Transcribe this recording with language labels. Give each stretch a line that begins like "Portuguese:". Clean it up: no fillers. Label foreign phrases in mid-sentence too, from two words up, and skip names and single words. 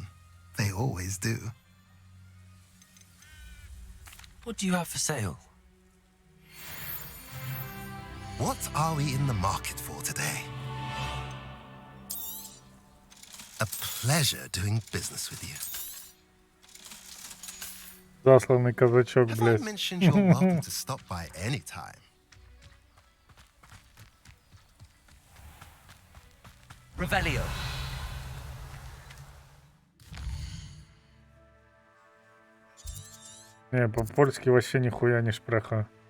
English: They always do. What do you have for sale? What are we in the market for today? A pleasure doing business with you.
Russian: Засланный казачок,
English: Have I блядь. mentioned you're welcome to stop by any time? Revelio.
Russian: Не, по-польски вообще нихуя не шпреха.